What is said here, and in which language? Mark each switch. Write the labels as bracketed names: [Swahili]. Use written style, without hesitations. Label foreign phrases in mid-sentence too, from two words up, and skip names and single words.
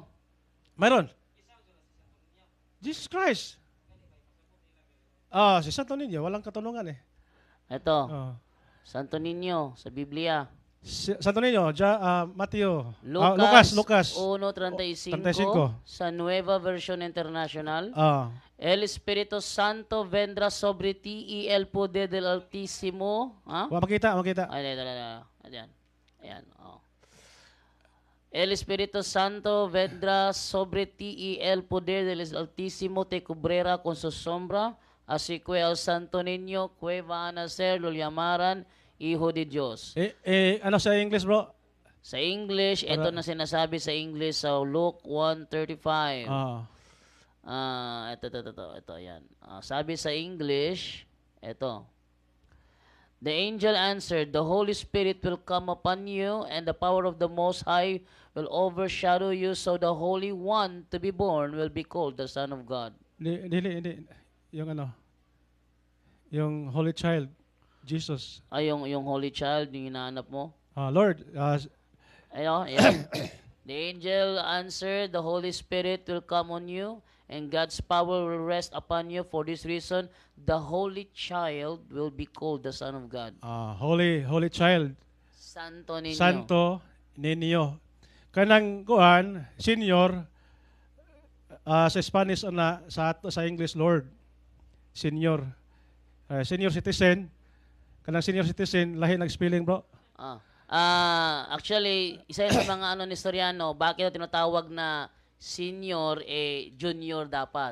[Filipino] Mayroon. Jesus Christ. Si Santo Niño, walang katanungan eh. Ito, Santo Niño sa Biblia. Santo Niño, Mateo. Lucas Lucas 1:35 sa Nueva Version International. [Spanish] El Espíritu Santo vendrá sobre ti y el poder del Altísimo. [Filipino] Makita. Ayan. [Spanish] El Espíritu Santo vendrá sobre ti y el poder del Altísimo te cubrirá con su sombra. Así que el santo niño que va a nacer lo llamarán Hijo de Dios. [Filipino] Ano sa English, bro? Sa English, ito na sinasabi sa English sa Luke 1:35. Ah. Ito, yan. Sabi sa English, ito. [English] The angel answered, the Holy Spirit will come upon you, and the power of the Most High will overshadow you, so the Holy One to be born will be called the Son of God. [Filipino] Hindi. Yung ano? Yung [English] Holy Child, [Filipino] Jesus. Yung [English] Holy Child, [Filipino] yung hinahanap mo? Lord, Ayan. [English] The angel answered, the Holy Spirit will come on you, and God's power will rest upon you. For this reason, the Holy Child will be called the Son of God. Holy Child, Santo Niño. Santo Niño. [Cebuano] Kanang kuan, senior, sa Spanish sa English, Lord. [English] Senior. Senior citizen. [Cebuano] Kanang [English] senior citizen, [Cebuano] lahi nag-spelling, bro. [Filipino] Actually, isa sa mga ni Soriano, bakit tinatawag na senior, junior dapat.